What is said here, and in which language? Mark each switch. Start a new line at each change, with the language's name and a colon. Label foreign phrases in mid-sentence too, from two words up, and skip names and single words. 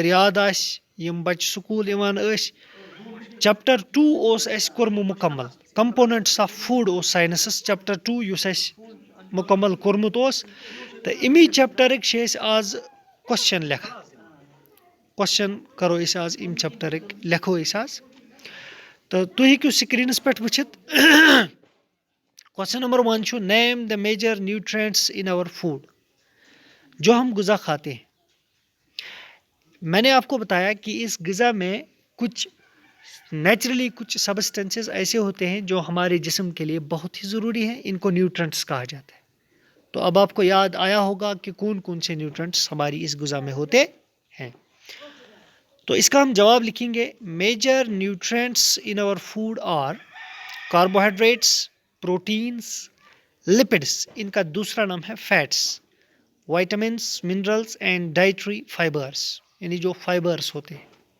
Kashmiri: یاد آسہِ یِم بچہِ سکوٗل یِوان ٲسۍ چپٹر 2 اوس اسہِ کوٚرمُت مُکمل
English: components of food
Kashmiri: اوس ساینسس چپٹر 2 یُس اسہِ مُکمل کوٚرمُت اوس تہٕ امی چپٹرٕکۍ چھِ أسۍ آز کوسچن لیکھان کوسچن کرو أسۍ آز امہِ چپٹرٕکۍ لیکھو أسۍ آز تہٕ تُہۍ ہیٚکِو سکریٖنس پٮ۪ٹھ وٕچھِتھ
English: question number 1
Urdu: چھُ
English: name the major nutrients in our food
Urdu: جو ہم غذا کھاتے ہیں میں نے آپ کو بتایا کہ اس غذا میں کچھ نیچرلی کچھ سبسٹینسز ایسے ہوتے ہیں جو ہمارے جسم کے لیے بہت ہی ضروری ہیں ان کو نیوٹرینٹس کہا جاتا ہے تو اب آپ کو یاد آیا ہوگا کہ کون کون سے نیوٹرینٹس ہماری اس غذا میں ہوتے ہیں تو اس کا ہم جواب لکھیں گے
English: major nutrients in our food are carbohydrates proteins lipids
Urdu: ان کا دوسرا نام ہے فیٹس
English: vitamins minerals and dietary fibres
Urdu: یعنی جو فائبرس ہوتے ہیں